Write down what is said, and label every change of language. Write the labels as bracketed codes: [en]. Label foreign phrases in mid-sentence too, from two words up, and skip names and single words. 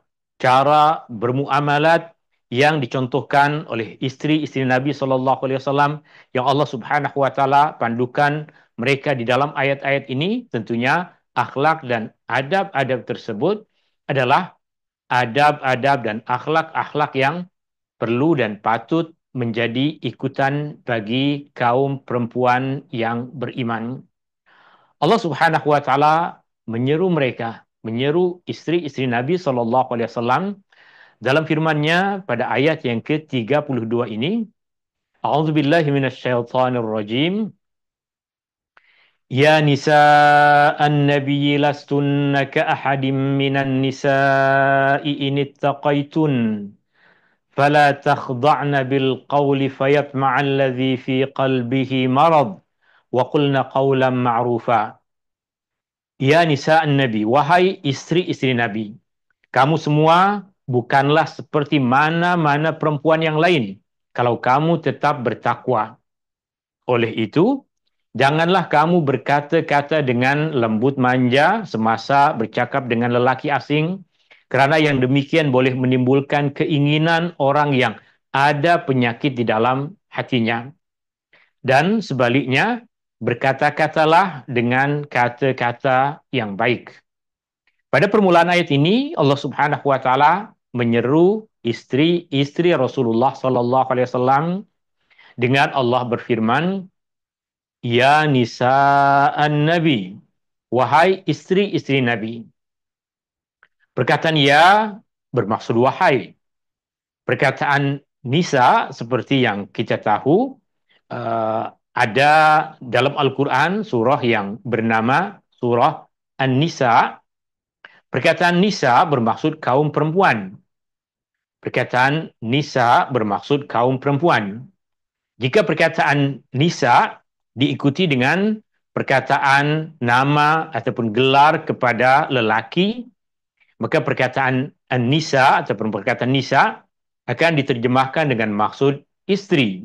[ms] cara bermuamalat yang dicontohkan oleh istri-istri Nabi [ar] صلى الله عليه وسلم [ms] yang Allah [ar] سبحانه وتعالى [ms] pandukan mereka di dalam ayat-ayat ini, tentunya akhlak dan adab-adab tersebut adalah adab-adab dan akhlak-akhlak yang perlu dan patut menjadi ikutan bagi kaum perempuan yang beriman. Allah [ar] سبحانه وتعالى [ms] menyeru mereka, menyeru istri-istri Nabi [ar] صلى الله عليه وسلم [ms] dalam firman-Nya pada ayat yang ke-32 ini. [ar] أعوذ بالله من الشيطان الرجيم. يا نساء النبي لستن كأحد من النساء إن اتقيتن فلا تخضعن بالقول فيطمع الذي في قلبه مرض وقلن قولا معروفا. يا نساء النبي, [ms] wahai istri-istri Nabi, kamu semua bukanlah seperti mana-mana perempuan yang lain kalau kamu tetap bertakwa. Oleh itu, janganlah kamu berkata-kata dengan lembut manja semasa bercakap dengan lelaki asing, kerana yang demikian boleh menimbulkan keinginan orang yang ada penyakit di dalam hatinya. Dan sebaliknya, berkata-katalah dengan kata-kata yang baik. Pada permulaan ayat ini, Allah [ar] سبحانه وتعالى [ms] menyeru istri-istri Rasulullah [ar] صلى الله عليه وسلم [ms] dengan Allah berfirman, [ar] "يا نساء النبي, [ms] wahai istri-istri Nabi." Perkataan ya bermaksud wahai. Perkataan nisa seperti yang kita tahu ada dalam Al-Quran surah yang bernama surah An-Nisa. Perkataan nisa bermaksud kaum perempuan. Perkataan nisa bermaksud kaum perempuan. Jika perkataan nisa diikuti dengan perkataan nama ataupun gelar kepada lelaki, maka perkataan nisa ataupun perkataan nisa akan diterjemahkan dengan maksud istri.